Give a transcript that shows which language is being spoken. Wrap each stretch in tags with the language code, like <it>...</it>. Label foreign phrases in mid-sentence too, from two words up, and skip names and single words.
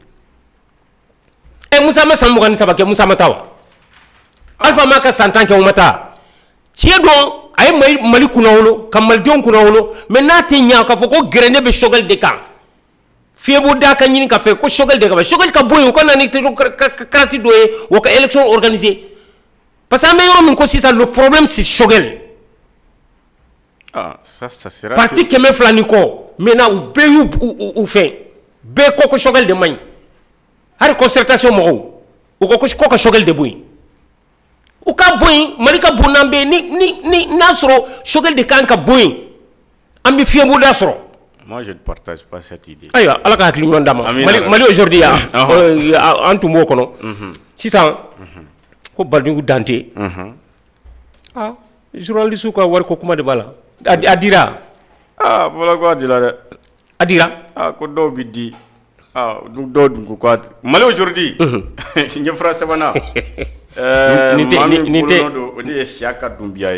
<bm>Musa ma san 23 kɛ Musa ma taa wa Alpha ma ka san 10 kɛ o ma taa tiɲɛ don a ye Mali kunnawolo ka malidenw kunnawolo mais n'a tɛ ɲɛ k'a fɔ ko gɛrɛndɛ bɛ Choguel de kan fiɲɛbɔ da ka ɲini ka fɛ ko Choguel de ka bɔ Choguel ka bɔ yen o ka na ni karati dɔ ye o ka</bm> <fr>élection organiser parce que</fr> <bm>an bɛ yɔrɔ min ko sisan</bm> <fr>le problème c'est</fr> <bm>Choguel parti 200 ni kɔ maintenant u bɛɛ y'u fɛn bɛɛ ko ko Choguel de man ɲi hali concertation mɔgɔw u ko ka Choguel de bɔ yen u ka bɔ yen Mali ka bon n'an bɛ yen ni n'a sɔrɔ Choguel de kan ka bɔ yen an bɛ fiɲɛbɔ da sɔrɔ.</bm> <fr>Moi je ne partage pas cette idée.</fr> <bm>Ayiwa ala ka hakili ɲuman d'a ma Mali aujourd'hui an tun b'o kɔnɔ sisan ko Badungu Dante journaliste ka wari ko kuma de b'a la a dira fɔlɔ ko a dira dɛ a dira ko dɔw bɛ di dɔw dun ko Mali aujourd'hui ɲɛfura sabanan nin tɛ o de ye siya ka dunbiya ye</bm>